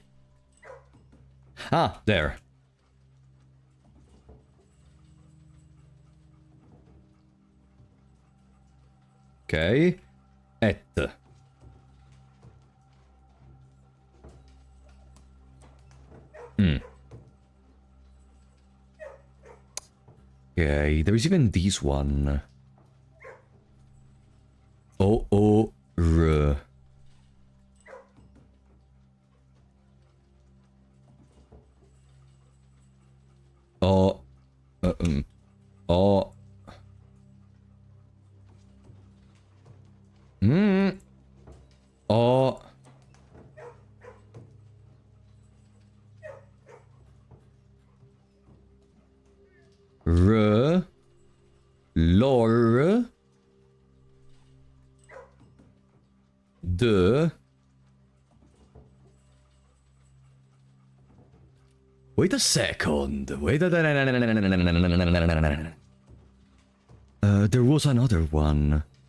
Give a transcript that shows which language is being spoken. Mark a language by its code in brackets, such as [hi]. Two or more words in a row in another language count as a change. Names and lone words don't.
[en] Ah, there. Okay. Okay, there is even this one. O-O-R. O. O. O. R. Lor. D. Wait a second. Wait a... there was another one.